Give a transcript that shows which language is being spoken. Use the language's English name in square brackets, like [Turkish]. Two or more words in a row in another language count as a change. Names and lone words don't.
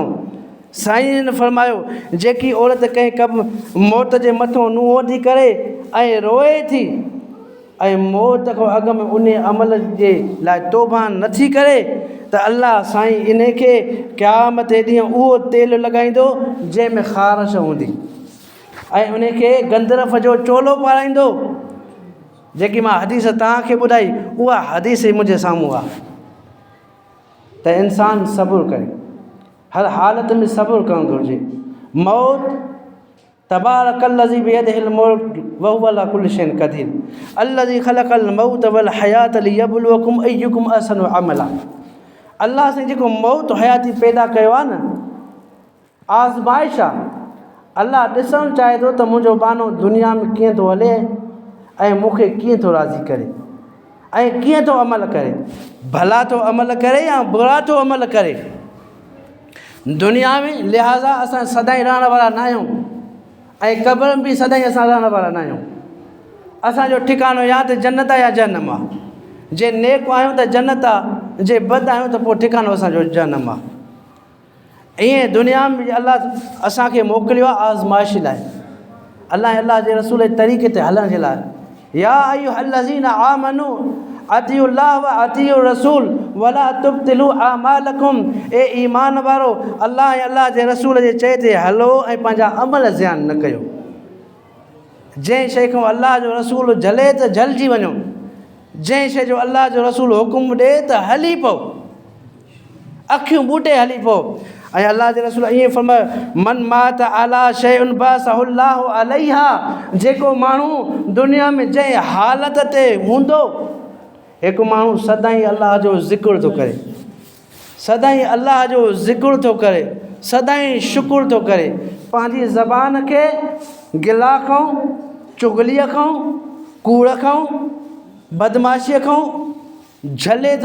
[Sindhi] साईं ने फरमायो जेकी औरत कंहिं कब मौत जे मथां नुंहुं थी करे ऐं रोए थी ऐं मौत खां अॻु में उन अमल जे लाइ तौबा नथी करे त अल्लाह साईं इन खे क़यामत जे ॾींहुं उहो तेल लॻाईंदो जंहिंमें ख़ारिश हूंदी ऐं उन खे गंदरफ जो चोलो पाराईंदो। जेकी मां हदीस तव्हांखे ॿुधाई उहा हदीस ई मुंहिंजे साम्हूं आहे त इंसानु सब्र करे, हर हालत में सब्र करणु घुरिजे। [Arabic] मौत تبارك الذي بيده الموت وهو على كل شيء قدير الذي خلق الموت والحياة ليبلوكم أيكم أحسن عملا. [Sindhi] अल्लाह से जेको मौत हयाती पैदा कयो आहे न, आज़माइश आहे। अल्लाह ॾिसणु चाहे थो त मुंहिंजो बानो दुनिया में कीअं थो हले ऐं मूंखे कीअं थो राज़ी करे ऐं कीअं थो अमल करे, भला थो अमल करे या बुरा थो अमल करे दुनिया में। लिहाज़ा असां सदाईं रहण वारा न आहियूं ऐं क़ब्र में बि सदाईं असां रहण वारा न आहियूं। असांजो ठिकानो या त जन्नत आहे या जहन्नम आहे। जे नेक आहियूं त जन्नत आहे, जे बद आहियूं त पोइ ठिकानो असांजो जहन्नम आहे। ईअं दुनिया में अल्लाह असांखे मोकिलियो आहे आज़माइश लाइ, अल्लाह जे रसूल जे तरीक़े ते हलण जे लाइ। [Arabic] يا أيها الذين آمنوا أطيعوا الله وأطيعوا الرسول ولا تبطلوا أعمالكم. [Sindhi] ए ईमान वारो, अल्लाह ऐं अल्लाह जे रसूल जे चए ते हलो ऐं पंहिंजा अमल ज़ियान न कयो। जंहिं शइ खां अल्लाह जो रसूल झले त झलिजी वञो, जंहिं शइ जो अल्लाह जो रसूल हुकुम ॾे त हली पओ, अखियूं ॿूटे हली पओ। ऐं अल्लाह जे रसूल ईअं फरमायो [Arabic] من مات على شيء بعثه الله عليه. [Sindhi] जेको माण्हू दुनिया में जंहिं हालत ते हूंदो, हिकु माण्हू सदाईं अल्लाह जो ज़िक्र थो करे, सदाईं अल्लाह जो ज़िक्र थो करे, सदाईं शुक्र थो करे, पंहिंजी ज़बान खे गिला खां, चुगलीअ खां, कूड़ खां, बदमाशीअ खां झले थो।